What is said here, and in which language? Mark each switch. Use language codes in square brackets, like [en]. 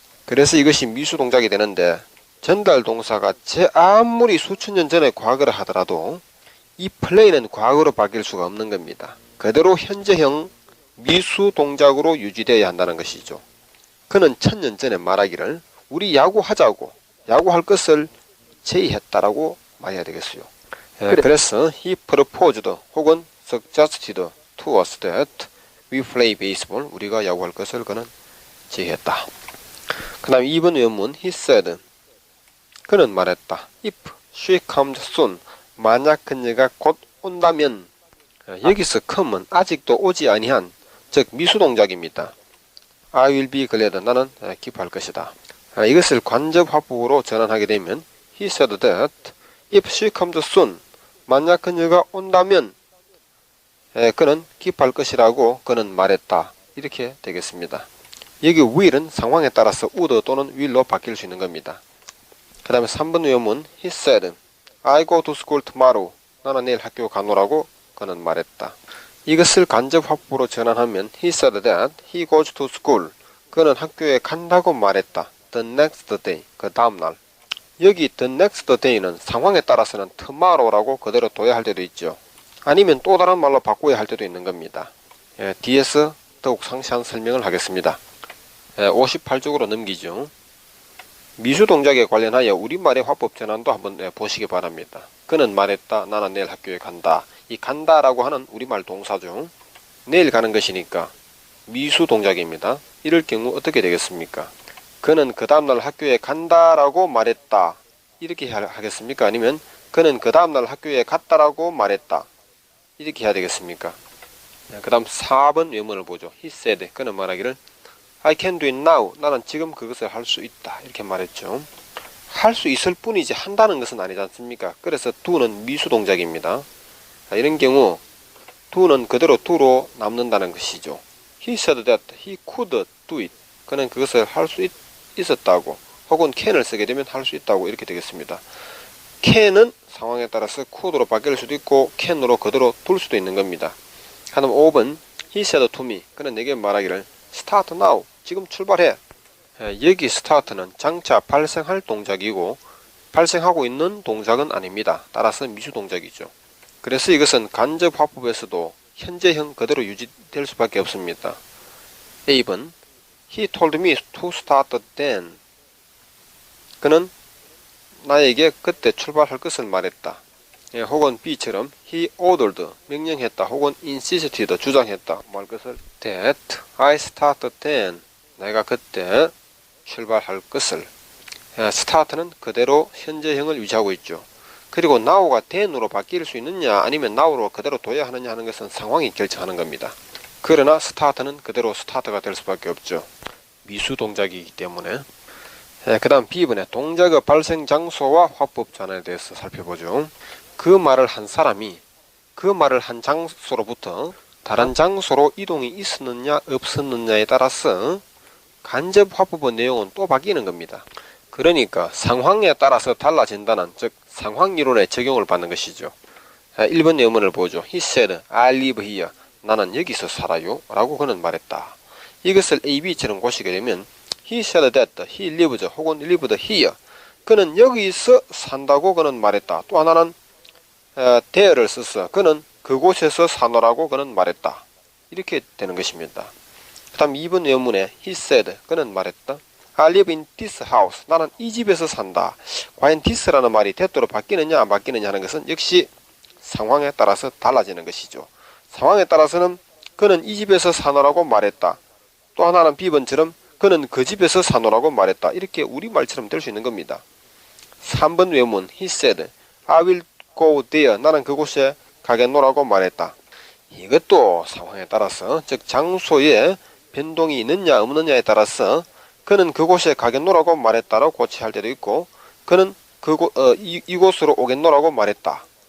[ko] 그래서 이것이 미수 동작이 되는데 전달 동사가 제 아무리 수천 년 전의 과거를 하더라도 이 play는 과거로 바뀔 수가 없는 겁니다. 그대로 현재형 미수 동작으로 유지되어야 한다는 것이죠. 그는 1000년 전에 말하기를 우리 야구하자고 야구할 것을 제의했다라고 말해야 되겠어요. 그래서 [en] he proposed 혹은 suggested to us that we play baseball. [ko] 우리가 야구할 것을 그는 제의했다. 그 다음 2번原문 [en] he said. [ko] 그는 말했다. [en] If she comes soon. [ko] 만약 그녀가 곧 온다면. 여기서 come은 아직도 오지 아니한 즉 미수 동작입니다. [en] I will be glad. [ko] 나는 기뻐할 것이다. 이것을 간접 화법으로 전환하게 되면 [en] he said that if she comes soon. [ko] 만약 그녀가 온다면 그는 기뻐할 것이라고 그는 말했다. 이렇게 되겠습니다. 여기 will은 상황에 따라서 would 또는 will로 바뀔 수 있는 겁니다. 그 다음에 3번原문 [en] he said I go to school tomorrow. [ko] 나는 내일 학교 가노라고 그는 말했다. 이것을 간접 화법으로 전환하면 [en] he said that he goes to school. [ko] 그는 학교에 간다고 말했다. [en] The next day. [ko] 그 다음날. 여기 the next day는 상황에 따라서는 tomorrow라고 그대로 둬야 할 때도 있죠. 아니면 또 다른 말로 바꿔야 할 때도 있는 겁니다. 뒤에서 더욱 상세한 설명을 하겠습니다. 58쪽으로 넘기죠. 미수 동작에 관련하여 우리말의 화법 전환도 한번 보시기 바랍니다. 그는 말했다. 나는 내일 학교에 간다. 이 간다라고 하는 우리말 동사죠. 내일 가는 것이니까 미수 동작입니다. 이럴 경우 어떻게 되겠습니까? 그는 그 다음날 학교에 간다라고 말했다. 이렇게 하겠습니까? 아니면 그는 그 다음날 학교에 갔다라고 말했다. 이렇게 해야 되겠습니까? 그 다음 4번原문을 보죠. [en] He said. [ko] 그는 말하기를 [en] I can do it now. [ko] 나는 지금 그것을 할 수 있다. 이렇게 말했죠. 할 수 있을 뿐이지 한다는 것은 아니지 않습니까? 그래서 do는 미수 동작입니다. 이런 경우 do는 그대로 do로 남는다는 것이죠. [en] He said that he could do it. [ko] 그는 그것을 할 수 있었다고 혹은 can을 쓰게 되면 할 수 있다고 이렇게 되겠습니다. can은 상황에 따라서 could로 바뀔 수도 있고 can으로 그대로 둘 수도 있는 겁니다. 그다음 5번 [en] he said to me. [ko] 그는 내게 말하기를 [en] start now. [ko] 지금 출발해. 여기 start는 장차 발생할 동작이고 발생하고 있는 동작은 아닙니다. 따라서 미수 동작이죠. 그래서 이것은 간접 화법에서도 현재형 그대로 유지될 수밖에 없습니다. [en] A번 He told me to start then. [ko] 그는 나에게 그때 출발할 것을 말했다. 혹은 B처럼 [en] He ordered. [ko] 명령했다. 혹은 insisted. 주장했다. 말 것을 [en] that I started then. [ko] 내가 그때 출발할 것을. start는 그대로 현재형을 유지하고 있죠. 그리고 now가 then으로 바뀔 수 있느냐 아니면 now로 그대로 둬야 하느냐 하는 것은 상황이 결정하는 겁니다. 그러나 start는 그대로 start가 될 수밖에 없죠. 미수 동작이기 때문에. 그 다음 B번에 동작의 발생 장소와 화법 전환에 대해서 살펴보죠. 그 말을 한 사람이 그 말을 한 장소로부터 다른 장소로 이동이 있었느냐 없었느냐에 따라서 간접 화법의 내용은 또 바뀌는 겁니다. 그러니까 상황에 따라서 달라진다는 즉 상황이론의 적용을 받는 것이죠. [en] 1번 내용문을 보죠. He said, I live here. [ko] 나는 여기서 살아요. 라고 그는 말했다. 이것을 A, B처럼 고시게 되면 [en] He said that he lives 혹은 lived here. [ko] 그는 여기서 산다고 그는 말했다. 또 하나는 there를 써서 그는 그곳에서 사노라고 그는 말했다. 이렇게 되는 것입니다. 그 다음 2번 내용문에 [en] He said. [ko] 그는 말했다. [en] I live in this house. [ko] 나는 이 집에서 산다. 과연 this라는 말이 that으로 바뀌느냐 안 바뀌느냐 하는 것은 역시 상황에 따라서 달라지는 것이죠. 상황에 따라서는 그는 이 집에서 사노라고 말했다. 또 하나는 B번처럼 그는 그 집에서 사노라고 말했다. 이렇게 우리말처럼 될 수 있는 겁니다. 3번 외문 [en] He said, I will go there. [ko] 나는 그곳에 가겠노라고 말했다. 이것도 상황에 따라서, 즉 장소에 변동이 있느냐 없느냐에 따라서 그는 그곳에 가겠노라고 말했다라고 고치할 때도 있고, 그는 이곳으로 오겠노라고 말했다.